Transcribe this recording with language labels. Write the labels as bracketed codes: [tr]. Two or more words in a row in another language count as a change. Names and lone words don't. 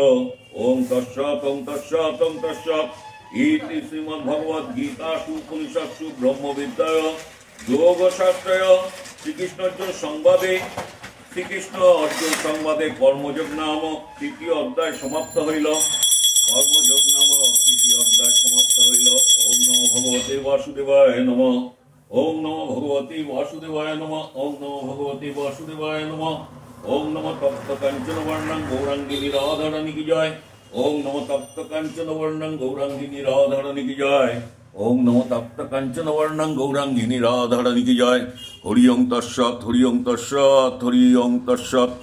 [sa] ওং তৎসৎ ওং তৎসৎ ওং তৎসৎ। ইতি শ্রীমদ্ ভগবদ গীতাসু উপনিষৎসু ব্রহ্মবিদ্যায় যোগশাস্ত্রয় শ্রীকৃষ্ণ অর্জুন সংবাদে কর্মযোগ নামক তৃতীয় অধ্যায় [bn] সমাপ্ত হইল। [sa] ওম নমো ভগবতে বাসুদেবায় নমঃ। ওম নমো ভগবতে বাসুদেবায় নমঃ। ওম নমো ভগবতে বাসুদেবায় নমঃ। ওম নমো তপ্ত কাঞ্চন বর্ণং গৌরাঙ্গিনী রাধারানী [hi] की जय। [sa] ওম নমো তপ্ত কাঞ্চন বর্ণং গৌরাঙ্গিনী রাধারানী [hi] की जय। [sa] ওম নমো তপ্ত কাঞ্চন বর্ণং গৌরাঙ্গিনী রাধারানী [hi] की जय। [sa] হরি ওং তৎসৎ, হরি ওং তৎসৎ, হরি ওং তৎসৎ।